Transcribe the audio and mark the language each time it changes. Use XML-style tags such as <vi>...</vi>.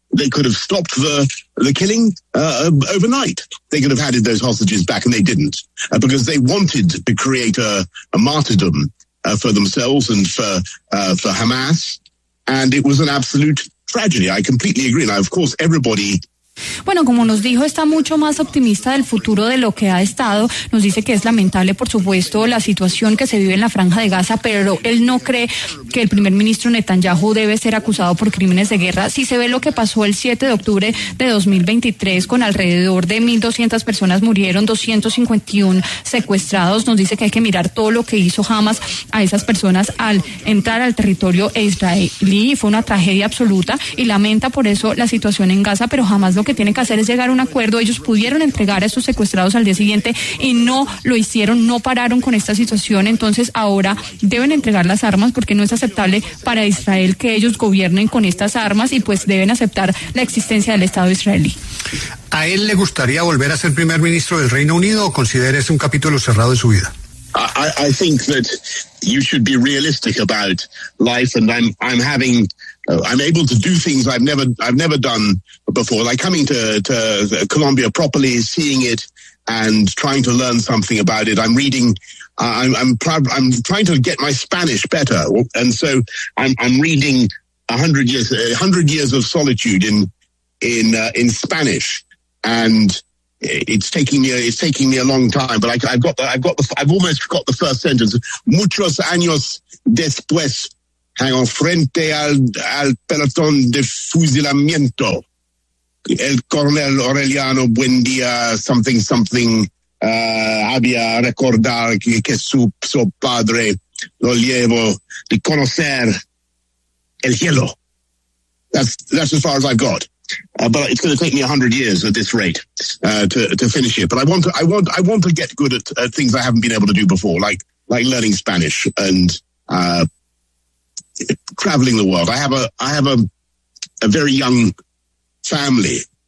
<en>They could have stopped the killing overnight. They could have handed those hostages back, and they didn't, because they wanted to create a martyrdom for themselves and for Hamas. And it was an absolute tragedy. I completely agree. Now, of course, everybody.</en> <es>Bueno, como nos dijo, está mucho más optimista del futuro de lo que ha estado. Nos dice que es lamentable, por supuesto, la situación que se vive en la franja de Gaza, pero él no cree que el primer ministro Netanyahu debe ser acusado por crímenes de guerra. Si se ve lo que pasó el 7 de octubre de 2023, con alrededor de 1.200 personas murieron, 251 secuestrados, nos dice que hay que mirar todo lo que hizo Hamas a esas personas al entrar al territorio israelí. Fue una tragedia absoluta y lamenta por eso la situación en Gaza, pero Hamas lo que tienen que hacer es llegar a un acuerdo. Ellos pudieron entregar a esos secuestrados al día siguiente y no lo hicieron, no pararon con esta situación. Entonces ahora deben entregar las armas, porque no es aceptable para Israel que ellos gobiernen con estas armas, y pues deben aceptar la existencia del Estado israelí. ¿A él le gustaría volver a ser primer ministro del Reino Unido o considera ese un capítulo cerrado de su vida?</es> <en>I think that you should be realistic about life, and I'm able to do things I've never done before, like coming to Colombia properly, seeing it, and trying to learn something about it. I'm trying to get my Spanish better, and so I'm reading 100 years of solitude in Spanish, and it's taking me a long time, but I've almost got the first sentence.</en> <es>Muchos años después,</es> <en>hang on,</en> <es>frente al pelotón de fusilamiento, el coronel Aureliano Buendía</es> <en>something</en> <es>había recordar que su padre lo llevó de conocer el cielo.</es> <en>That's as far as I've got. But it's going to take me 100 years at this rate to finish it. But I want to get good at things I haven't been able to do before, like learning Spanish and traveling the world. I have a very young family.</en>